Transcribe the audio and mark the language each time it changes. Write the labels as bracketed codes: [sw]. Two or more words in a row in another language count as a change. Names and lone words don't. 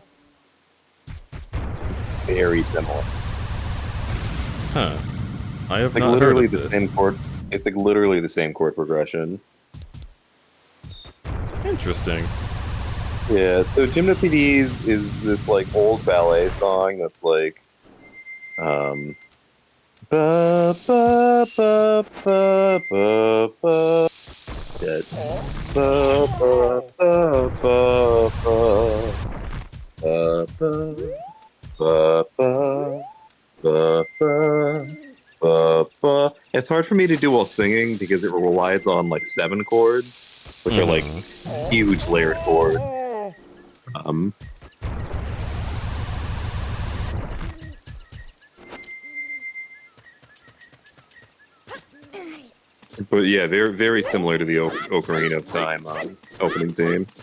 [en] It's very similar. Huh. I have Like not literally heard of the this. same chord. It's like literally the same chord progression. Interesting. Yeah, so Gymnopedes is this like old ballet song that's like ba ba ba ba ba ba dead. Ba ba ba ba ba ba ba ba ba ba ba. It's hard for me to do while singing because it relies on like 7 chords, which are like huge layered chords. But yeah, very very similar to the Ocarina of Time opening theme.